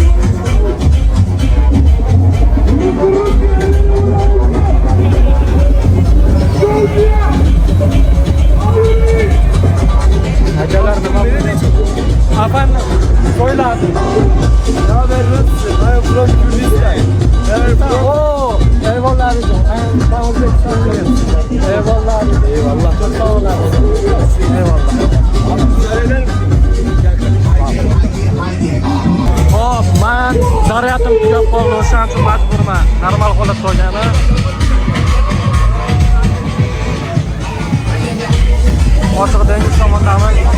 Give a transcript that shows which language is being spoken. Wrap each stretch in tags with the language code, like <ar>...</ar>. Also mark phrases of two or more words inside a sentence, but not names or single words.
<uz>Akalar nima bo'ldi? Afan qo'yladi. Nima beribsiz?</uz> <en>I am from Kurdistan.</en> <tr>Oh, eyvallah amigo. Ben O'zbekistondan. Eyvallah. Eyvallah. Çok sağ olun. Eyvallah.</tr> <uz>Hop, men zaryatim tugab qoldi, o'shaning uchun majburman. Normal holat qolgani. Ochiq dengiz tomondaman.</uz>